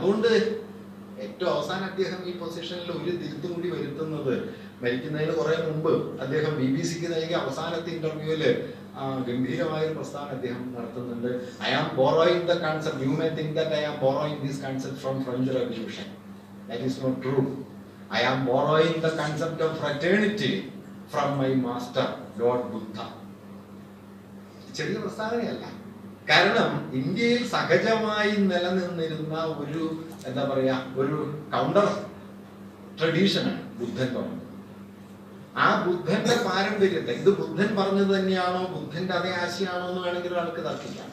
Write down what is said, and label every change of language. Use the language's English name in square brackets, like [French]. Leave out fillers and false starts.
[Malayalam] അതുകൊണ്ട് ഏറ്റവും അവസാനം അദ്ദേഹം ഈ പൊസിഷനിൽ ഒരു തിരുത്തും കൂടി വരുത്തുന്നത്, മരിക്കുന്നതിന് കുറെ മുമ്പ് അദ്ദേഹം BBC-ക്ക് നൽകിയ അവസാനത്തെ ഇന്റർവ്യൂവില് ഗംഭീരമായ ഒരു പ്രസ്താവന അദ്ദേഹം നടത്തുന്നുണ്ട്. [English] I am borrowing the concept, you may think that I am borrowing this concept from French revolution. That is not true. I am borrowing the concept of fraternity from my master, Lord Buddha. [Malayalam] ചെറിയ പ്രസ്താവനയല്ല. കാരണം ഇന്ത്യയിൽ സഹജമായി നിലനിന്നിരുന്ന ഒരു എന്താ പറയാ ഒരു counter ട്രഡീഷനാണ് ബുദ്ധൻ പറഞ്ഞത്. ആ ബുദ്ധന്റെ പാരമ്പര്യത്തെ, ഇത് ബുദ്ധൻ പറഞ്ഞത് തന്നെയാണോ, ബുദ്ധന്റെ അതേ ആശയമാണോ എന്ന് വേണമെങ്കിൽ ഒരാൾക്ക് തർക്കിക്കാം.